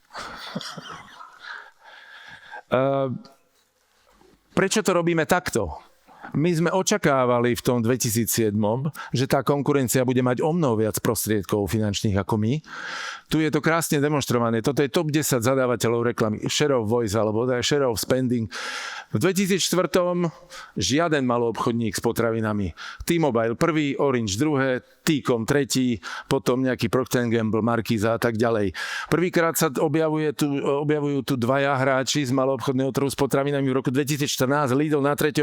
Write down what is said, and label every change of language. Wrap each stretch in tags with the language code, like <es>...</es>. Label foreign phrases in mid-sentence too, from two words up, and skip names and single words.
<sk>Prečo to robíme takto? My sme očakávali v tom 2007, že tá konkurencia bude mať omnoho viac prostriedkov finančných ako my. Tu je to krásne demonstrované. Toto je top 10 zadávateľov reklamy.</sk> <en>Share of voice alebo share of spending.</en> <sk>V 2004 žiaden maloobchodník s potravinami. T-Mobile prvý, Orange druhé, T-Com tretí, potom nejaký Procter & Gamble, Markíza a tak ďalej. Prvýkrát sa objavujú tu dvaja hráči z maloobchodného trhu s potravinami v roku 2014, Lidl na 3.</sk>